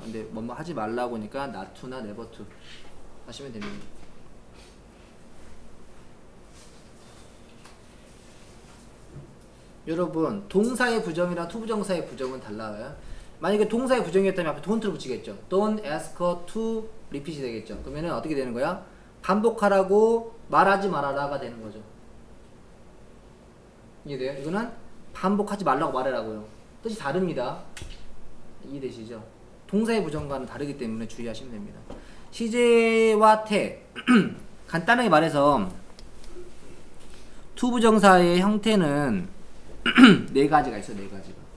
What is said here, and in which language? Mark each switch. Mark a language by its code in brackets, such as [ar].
[ko] 근데 뭐뭐 하지 말라고 하니까 not to나 never to 하시면 됩니다. 여러분 동사의 부정이랑 투부정사의 부정은 달라요. 만약에 동사의 부정이었다면 앞에 don't를 붙이겠죠. [en] Don't ask her to repeat [ko] 이 되겠죠. 그러면은 어떻게 되는 거야? 반복하라고 말하지 말아라가 되는 거죠. 이해돼요? 이거는 반복하지 말라고 말하라고요. 뜻이 다릅니다. 이해되시죠? 동사의 부정과는 다르기 때문에 주의하시면 됩니다. 시제와 태 간단하게 말해서 투부정사의 형태는 네 가지가 있어요. 네 가지가.